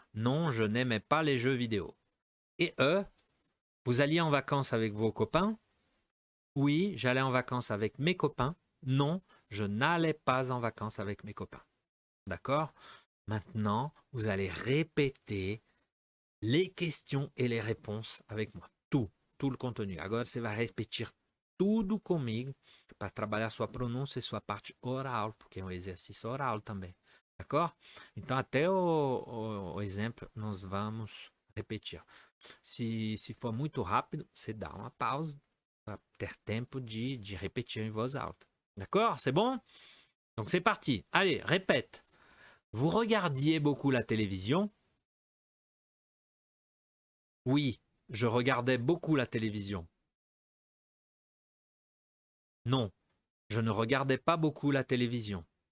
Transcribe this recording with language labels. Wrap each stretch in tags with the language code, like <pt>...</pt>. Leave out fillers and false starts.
<fr>Non, je n'aimais pas les jeux vidéo. Et E, vous alliez en vacances avec vos copains? Oui, j'allais en vacances avec mes copains. Non, je n'allais pas en vacances avec mes copains. D'accord? Maintenant, vous allez répéter les questions et les réponses avec moi. Tout le contenu.</fr> <pt>Agora você vai repetir tudo comigo para trabalhar sua pronúncia e sua parte oral, porque é um exercício oral também. D'accord? Então, até o exemplo, nós vamos repetir. Se for muito rápido, você dá uma pausa para ter tempo de repetir em voz alta.</pt> <fr>D'accord? C'est bon? Donc, c'est parti. Allez, répète. Vous regardiez beaucoup la télévision? Oui, je regardais beaucoup la télévision. Non, je ne regardais pas beaucoup la télévision.</fr>